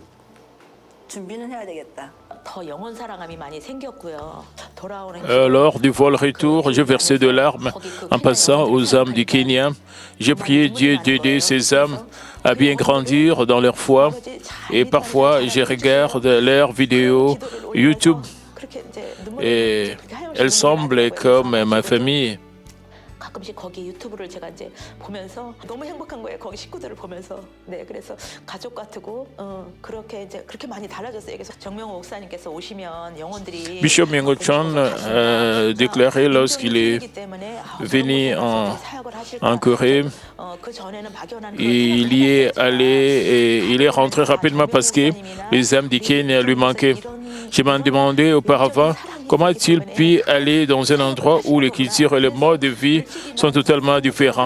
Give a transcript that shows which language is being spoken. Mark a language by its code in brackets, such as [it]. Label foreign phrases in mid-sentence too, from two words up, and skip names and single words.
[fr] Lors du vol retour, j'ai versé de larmes en passant aux âmes du Kenya. J'ai prié Dieu d'aider ces âmes à bien grandir dans leur foi. Et parfois, je regarde leurs vidéos YouTube et elles semblent comme ma famille. [ko] 가끔씩 거기 유튜브를 제가 이제 보면서 너무 행복한 거예요. 거기 식구들을 보면서. 네, 그래서 가족 같고 그렇게 많이 달라졌어요. 그래서 정명호 목사님께서 오시면 영혼들이 [fr] Bishop Myung Chun a déclaré lorsqu'il est venu en Corée, il y est allé et il est rentré rapidement parce que les âmes du Kenya lui manquaient. Je m'en demandais auparavant comment a-t-il pu aller dans un endroit où les cultures et les modes de vie sont totalement différents.